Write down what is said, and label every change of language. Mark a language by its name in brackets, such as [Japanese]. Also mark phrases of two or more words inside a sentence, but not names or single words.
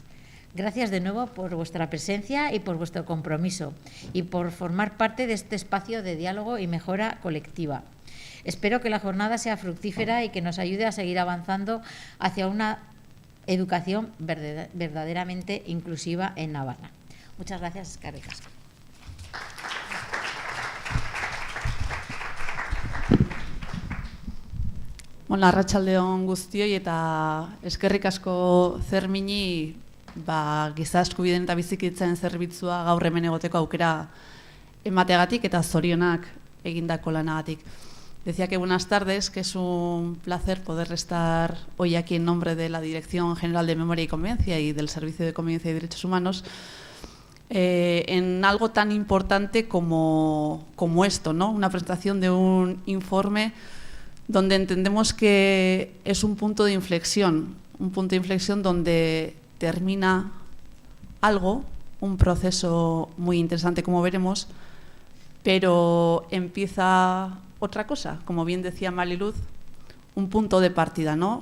[Spanish] Gracias de nuevo por vuestra presencia y por vuestro compromiso y por formar parte de este espacio de diálogo y mejora colectiva. Espero que la jornada sea fructífera y que nos ayude a seguir avanzando hacia una educación verdaderamente inclusiva en Navarra. Muchas gracias, [Basque] eskerrik asko. Arratsaldeon guztioi eta eskerrik asko CERMINi giza eskubideen eta bizikitzen zerbitzua gaur hemen egoteko aukera emateagatik eta zorionak egindako lanagatik. [Spanish] Decía que buenas tardes, que es un placer poder estar hoy aquí en nombre de la Dirección General de Memoria y Convivencia y del Servicio de Convivencia y Derechos Humanos en algo tan importante como esto, ¿no? Una presentación de un informe donde entendemos que es un punto de inflexión donde termina algo, un proceso muy interesante, como veremos, pero empieza otra cosa, como bien decía Mariluz, un punto de partida, ¿no?